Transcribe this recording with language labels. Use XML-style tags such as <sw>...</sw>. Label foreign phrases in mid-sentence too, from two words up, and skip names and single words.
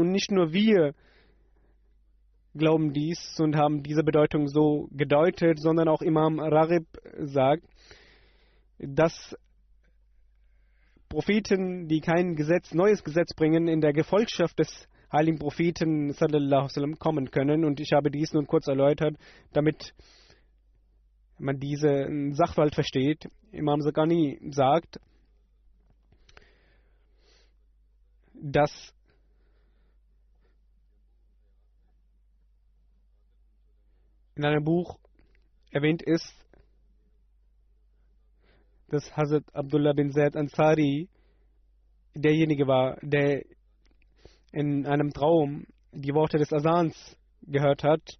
<de>Und nicht nur wir glauben dies und haben diese Bedeutung so gedeutet, sondern auch Imam Raghib sagt, dass Propheten, die kein neues Gesetz bringen, in der Gefolgschaft des heiligen Propheten</de> <ar>صلى الله عليه وسلم</ar> <de>kommen können. Und ich habe dies nun kurz erläutert, damit man diesen Sachverhalt versteht. Imam Zaghani sagt, dass in einem Buch erwähnt ist, dass Hazrat Abdullah bin Zaid Ansari derjenige war, der in einem Traum die Worte des Asans gehört hat.</de>